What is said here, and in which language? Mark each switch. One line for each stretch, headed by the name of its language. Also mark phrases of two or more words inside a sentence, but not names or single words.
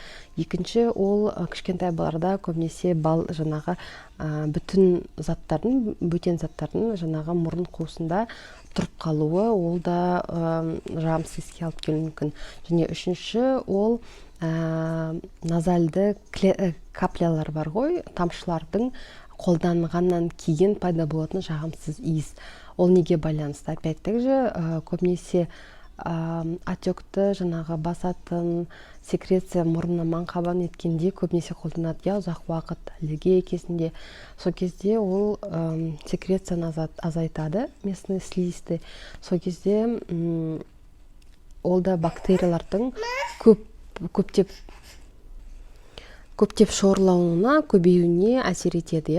Kazakh: Екінші ол кішкентай балаларда көбінесе жаңағы бөтен заттардың жаңағы мұрын қуысында тұрып қалуы, ол да жағымсыз иіске алып келуі мүмкін. Және үшінші ол назальды каплялар бар ғой, тамшылардың қолданғаннан кейін пайда болатын жағымсыз иіс. Ол неге байланысты?
Russian: Опять-таки же,
Kazakh: көбінесе отекті жаңағы басатын секреция мұрынна маңқабан еткенде көбінесе қолданады, ұзақ уақыт аллергия кезінде. Сол кезде ол секрецияны азайтады,
Russian: местный слизистый.
Kazakh: Сол кезде ол да бактериялардың көптеп шоғырлануына, көбеюіне әсер етеді.